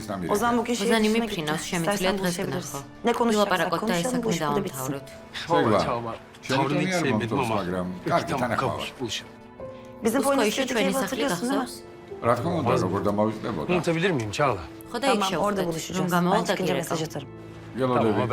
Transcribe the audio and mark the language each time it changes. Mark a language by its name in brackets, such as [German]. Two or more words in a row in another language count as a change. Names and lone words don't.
[Turkish] O [Georgian] დამირეკე. [Turkish] zaman bu kişi [Georgian] ოზანი [Turkish] üstüne [Georgian] მიფრინავს, [Turkish] gittik. [Georgian] შემიძლია [Turkish] İstersen [Georgian] დღეს [Turkish] buluşabiliriz. [Georgian] გნახო. [Turkish] Ne konuşacaksak [Georgian] ვილაპარაკოთ და ეს [Turkish] konuşalım, bu [Georgian] საქმე [Turkish] iş burada bitsin. [Georgian] დავამთავროთ. ჯაგლა. [Turkish] Tavrını hiç sevmedim ama. [Georgian] მაგრამ [Turkish] Peki [Georgian] კარგი [Turkish] tamam [Georgian] თანახმავა. [Turkish] kabul. Buluşalım. Bizim [Georgian] უსკოიში [Turkish] Polonya'daki [Georgian] ჩვენი [Turkish] evi [Georgian] სახლი [Turkish] hatırlıyorsun değil mi? [Georgian] გახსოვს? რა თქმა უნდა, როგორ დამავიწყდებოდა. [Turkish] Unutabilir miyim Çağla? [Georgian] ხო და იქ [Turkish] Tamam orada [Georgian] შევხვდეთ, რომ [Turkish] buluşacağız. Ben [Georgian] გამოვალ და [Turkish] çıkınca mesaj [Georgian] გირეკავ. [Turkish] atarım. Yola Tamam dedi.